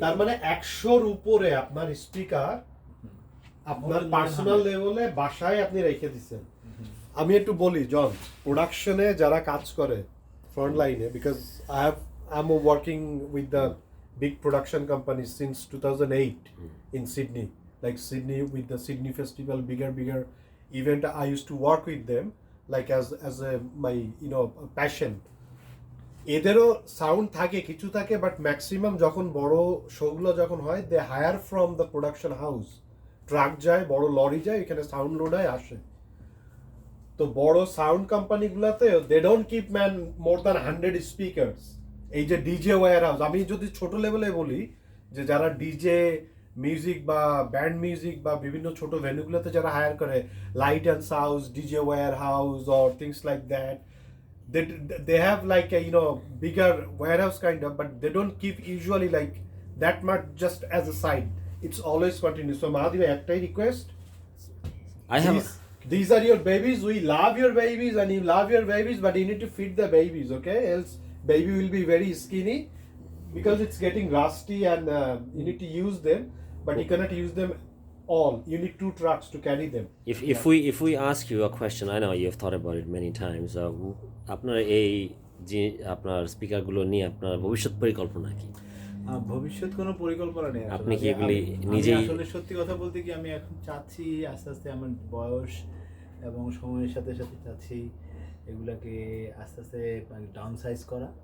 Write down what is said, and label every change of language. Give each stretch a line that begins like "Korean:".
Bangla: তার মানে 100-র উপরে আপনার স্পিকার আপনার পার্সোনাল লেভেলে বাসায় আপনি রেখে দিচ্ছেন। আমি একটু বলি, জন, প্রোডাকশনে যারা কাজ করে ফ্রন্ট লাইনে,
English: Because I am working with the big production companies since 2008 in Sydney, like Sydney with the Sydney Festival, bigger event. I used to work with them like as my passion.
Bangla: এদেরও sound থাকে, কিছু থাকে, but maximum যখন বড় শোগুলো যখন হয়,
English: they hire from the production house
Bangla: truck যায়, বড় লরি যায়, এখানে সাউন্ড লোড হয় আসে। তো বড় sound কোম্পানিগুলোতে
English: They don't keep man more than 100 speakers.
Bangla: এই যে ডিজে ওয়্যার হাউস, আমি যদি ছোট লেভেলে বলি যে যারা ডিজে মিউজিক বা ব্যান্ড মিউজিক বা বিভিন্ন ছোট ভেন্যুগুলোতে যারা হায়ার করে, light and sound, DJ wire house
English: Or things like that, they have like a bigger warehouse kind of, but they don't keep usually like that much just as a side. It's always continuous. So Mahadev,
Bangla: ektai
English: request, I have these are your babies, we love your babies and you love your babies, but you need to feed the babies, okay? Else baby will be very skinny because it's getting rusty and you need to use them, but you cannot use them all. You need 2 trucks to carry them. if we ask you a question, I know you've thought about it many times,
Bangla: আপনার এই যে আপনার স্পিকারগুলো নিয়ে আপনার ভবিষ্যৎ পরিকল্পনা কি? ভবিষ্যৎ কোনো পরিকল্পনা নেই। আপনি কি এগুলি নিজেই আসলে সত্যি কথা বলতে কি আমি এখন চাচ্ছি আস্তে আস্তে আমার বয়স এবং সময়ের সাথে সাথে চাচ্ছি এগুলাকে আস্তে আস্তে ডাউন সাইজ করা।